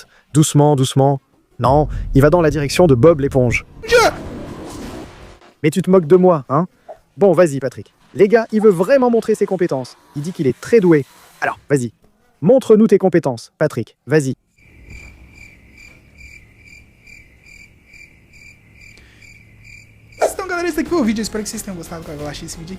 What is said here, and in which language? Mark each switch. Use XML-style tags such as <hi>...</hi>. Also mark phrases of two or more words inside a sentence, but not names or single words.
<fr>Doucement, doucement. Non, il va dans la direction de Bob l'éponge. Mais tu te moques de moi, hein? Bon, vas-y, Patrick. Les gars, il veut vraiment montrer ses compétences. Il dit qu'il est très doué. Alors, vas-y. Montre-nous tes compétences, Patrick. Vas-y.</fr> <pt>Então, galera, esse daqui foi o vídeo. Eu espero que vocês tenham gostado. Eu achei esse vídeo aqui.</pt>